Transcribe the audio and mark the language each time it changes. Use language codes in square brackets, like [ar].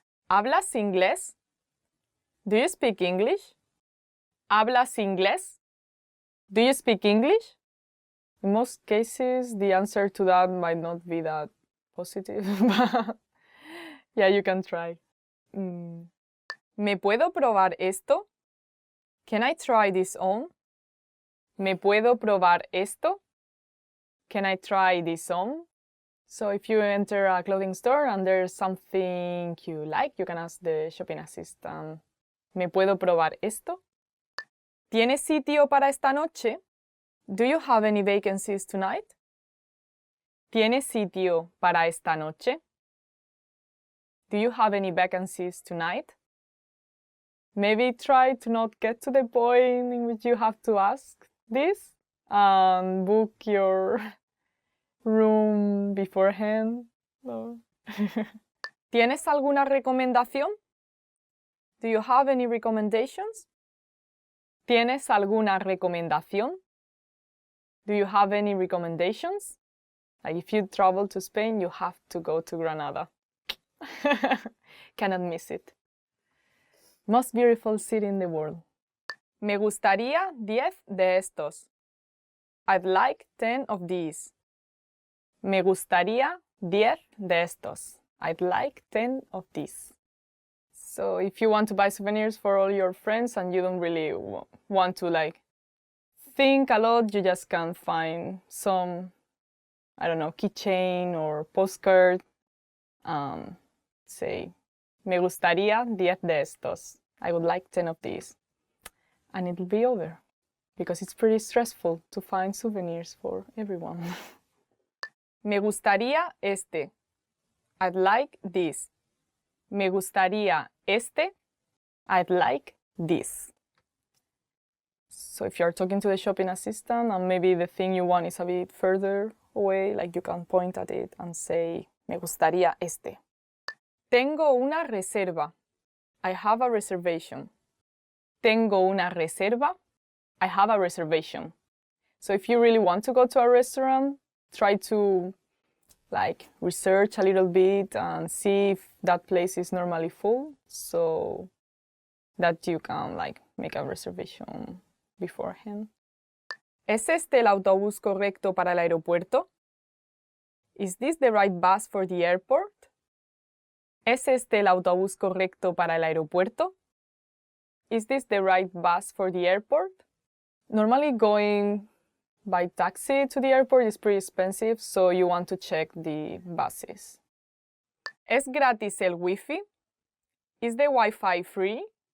[es] ¿Hablas inglés? [en] Do you speak English? [es] ¿Hablas inglés? [en] Do you speak English? In most cases, the answer to that might not be that positive, but yeah, you can try. [es] ¿Me puedo probar esto? [en] Can I try this on? [es] ¿Me puedo probar esto? [en] Can I try this on? So if you enter a clothing store and there's something you like, you can ask the shopping assistant, [es] ¿me puedo probar esto? ¿Tienes sitio para esta noche? [en] Do you have any vacancies tonight? [es] ¿Tienes sitio para esta noche? [en] Do you have any vacancies tonight? Maybe try to not get to the point in which you have to ask this and book your room beforehand. No. [es] ¿Tienes alguna recomendación? [en] Do you have any recommendations? [es] ¿Tienes alguna recomendación? [en] Do you have any recommendations? Like if you travel to Spain, you have to go to Granada. Cannot miss it. Most beautiful city in the world. [es] Me gustaría 10 de estos. [en] I'd like 10 of these. [es] Me gustaría 10 de estos. [en] I'd like 10 of these. So if you want to buy souvenirs for all your friends and you don't really want to like think a lot, you just can find some, I don't know, keychain or postcard. Say, [es] me gustaría 10 de estos. [en] I would like 10 of these. And it'll be over. Because it's pretty stressful to find souvenirs for everyone. [es] Me gustaría este. [en] I'd like this. [es] Me gustaría este. [en] I'd like this. So if you're talking to the shopping assistant and maybe the thing you want is a bit further away, like you can point at it and say, [es] me gustaría este. Tengo una reserva. [en] I have a reservation. [es] Tengo una reserva. [en] I have a reservation. So if you really want to go to a restaurant, try to like research a little bit and see if that place is normally full so that you can like make a reservation beforehand. [es] ¿Es este el autobús correcto para el aeropuerto? [en] Is this the right bus for the airport? [es] ¿Es este el autobús correcto para el aeropuerto? [en] Is this the right bus for the airport? Normally going by taxi to the airport is pretty expensive, so you want to check the buses. [es] ¿Es gratis el wifi? [en] Is the Wi-Fi free?